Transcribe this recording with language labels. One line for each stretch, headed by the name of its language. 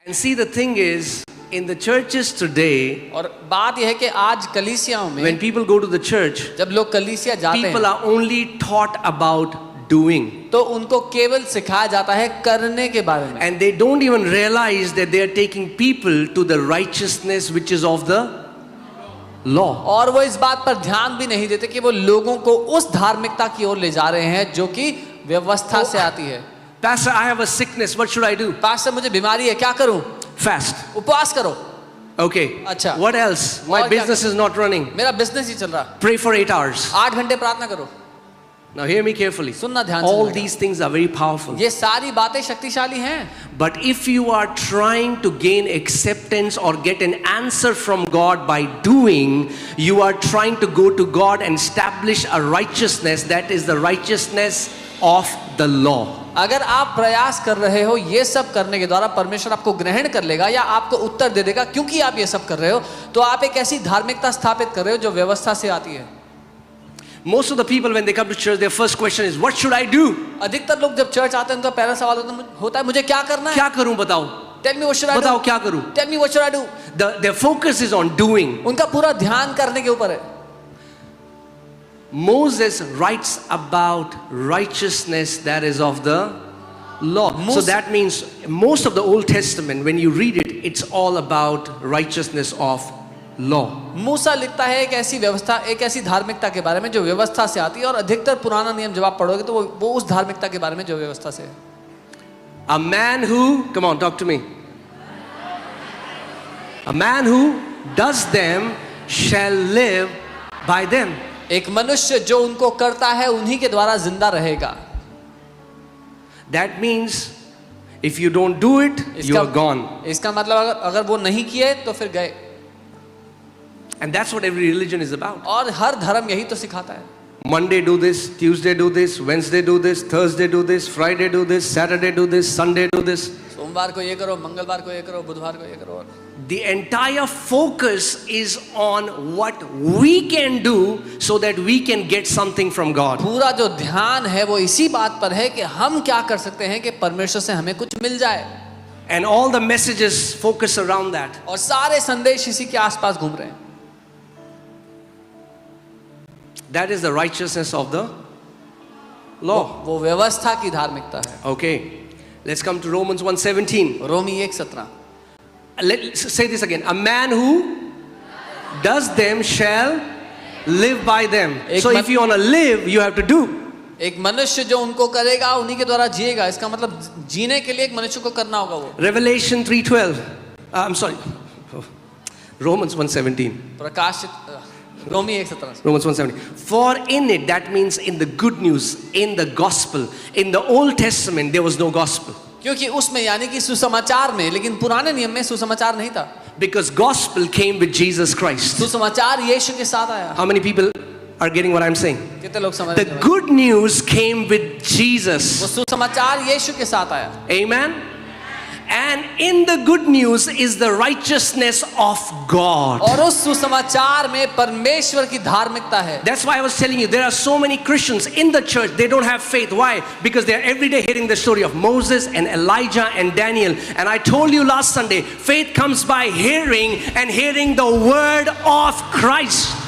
English: And see, the thing is, in the churches today,
Hindi: और बात यह है कि आज कलीसियाओं में
English: when people go to the church,
Hindi: जब लोग कलीसिया जाते
English: people
Hindi: हैं
English: are only taught about doing.
Hindi: तो उनको केवल सिखाया जाता है करने के बारे में,
English: And they don't even realize that they are taking people to the righteousness which is of the law.
Hindi: और वो इस बात पर ध्यान भी नहीं देते कि वो लोगों को उस धार्मिकता की ओर ले जा रहे हैं जो कि व्यवस्था से आती है।
English: Pastor, I have a sickness. What should I do?
Hindi: Pastor मुझे बीमारी है, क्या करूं?
English: Fast.
Hindi: उपवास करो।
English: Okay.
Hindi: अच्छा।
English: What else? My
Hindi: और क्या
English: business is not running.
Hindi: मेरा बिजनेस ही चल रहा,
English: Pray for 8 hours.
Hindi: 8 घंटे प्रार्थना करो।
English: Now hear me carefully.
Hindi: सुनना ध्यान से।
English: All these things are very powerful.
Hindi: ये सारी बातें शक्तिशाली हैं,
English: But if you are trying to gain acceptance or get an answer from God by doing, you are trying to go to God and establish a righteousness that is the righteousness of the law.
Hindi: अगर आप प्रयास कर रहे हो ये सब करने के द्वारा परमेश्वर आपको ग्रहण कर लेगा या आपको उत्तर दे देगा क्योंकि आप ये सब कर रहे हो, तो आप एक ऐसी धार्मिकता स्थापित कर रहे हो जो व्यवस्था से आती है।
English: Most of the people when they come to church, their first question is, what should I do?
Hindi: अधिकतर लोग जब चर्च आते हैं उनका पहला सवाल होता है मुझे क्या करना है? क्या करूं बताओ?
English: Tell me what should I do?
Hindi: बताओ क्या करूं?
English: Tell me what should I do? Their focus is on doing.
Hindi: उनका पूरा ध्यान करने के ऊपर है।
English: Moses writes about righteousness that is of the law. So that means most of the Old Testament, when you read it, it's all about righteousness of law.
Hindi: मूसा लिखता है एक ऐसी व्यवस्था, एक ऐसी धार्मिकता के बारे में जो व्यवस्था से आती है, और अधिकतर पुराना नियम जब आप पढ़ोगे तो वो उस धार्मिकता के बारे में जो व्यवस्था से है।
English: A man who, come on, talk to me. A man who does them shall live by them.
Hindi: एक मनुष्य जो उनको करता है उन्हीं के द्वारा जिंदा रहेगा।
English: That means if you don't do it, you are gone.
Hindi: इसका मतलब अगर वो नहीं किए तो फिर गए।
English: And that's what every religion is about.
Hindi: और हर धर्म यही तो सिखाता है।
English: Monday do this, Tuesday do this, Wednesday do this, Thursday do this, Friday do this, Saturday do this, Sunday do this.
Hindi: सोमवार को ये करो, मंगलवार को ये करो, बुधवार को ये करो।
English: The entire focus is on what we can do so that we can get something from God.
Hindi: पूरा जो ध्यान है वो इसी बात पर है कि हम क्या कर सकते हैं कि परमेश्वर से हमें कुछ मिल जाए।
English: And all the messages focus around that.
Hindi: और सारे संदेश इसी के आसपास घूम रहे हैं।
English: That is the righteousness of the law.
Hindi: वो व्यवस्था की धार्मिकता है।
English: Okay, let's come to Romans 1:17.
Hindi: Romi 1:17।
English: Let's say this again. A man who does them shall live by them. So if you want to live, you have to do.
Hindi: एक मनुष्य जो उनको करेगा उन्हीं के द्वारा जिएगा। इसका मतलब जीने के लिए एक मनुष्य को करना होगा वो।
English: Revelation 3:12. I'm sorry. Romans 1:17.
Hindi: प्रकाशित रोमी 1:17।
English: Romans 1:17. For in it, that means in the good news, in the gospel. In the Old Testament, there was no gospel.
Hindi: क्योंकि उसमें यानी कि सुसमाचार में, लेकिन पुराने नियम में सुसमाचार नहीं था।
English: Because gospel came with Jesus Christ.
Hindi: सुसमाचार यीशु के साथ आया।
English: How many people are getting what I'm saying?
Hindi: कितने लोग समझ
English: The
Hindi: रहे हैं?
English: good news came with
Hindi: वो
English: Jesus.
Hindi: सुसमाचार यीशु के साथ आया।
English: Amen. And in the good news is the righteousness of God.
Hindi: और उस सुसमाचार में परमेश्वर की धार्मिकता है।
English: That's why I was telling you, there are so many Christians in the church, they don't have faith. Why? Because they are every day hearing the story of Moses and Elijah and Daniel. And I told you last Sunday, faith comes by hearing, and hearing the word of Christ.